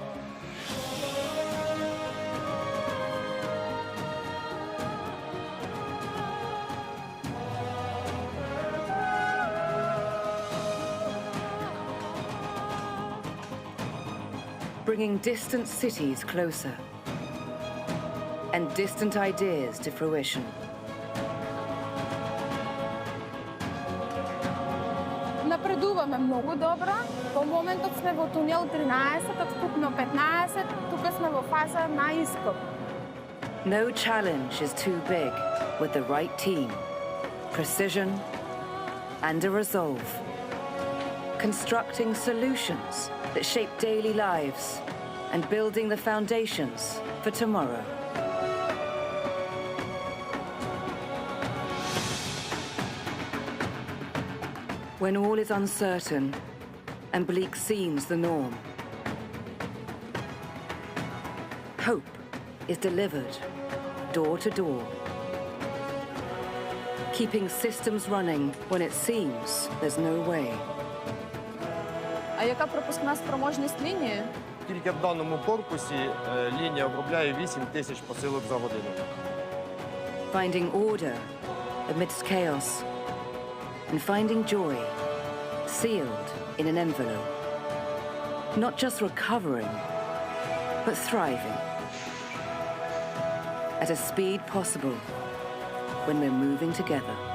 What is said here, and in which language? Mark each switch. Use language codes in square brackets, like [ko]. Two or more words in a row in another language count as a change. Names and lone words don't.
[en] Bringing distant cities closer and distant ideas to fruition. [mk] Напредуваме много добре. По моментот сме во тунел 13, од вкупно 15, тука сме во фаза на ископ. [en] No challenge is too big with the right team, precision and a resolve. Constructing solutions that shape daily lives and building the foundations for tomorrow. When all is uncertain and bleak seems the norm, hope is delivered door to door, keeping systems running when it seems there's no way. [uk] А яка пропускна спроможність лінії? Тільки в даному корпусі лінія обробляє 8 тисяч посилок за годину. [en] Finding order amidst chaos and finding joy sealed in an envelope. Not just recovering, but thriving at a speed possible when we're moving together.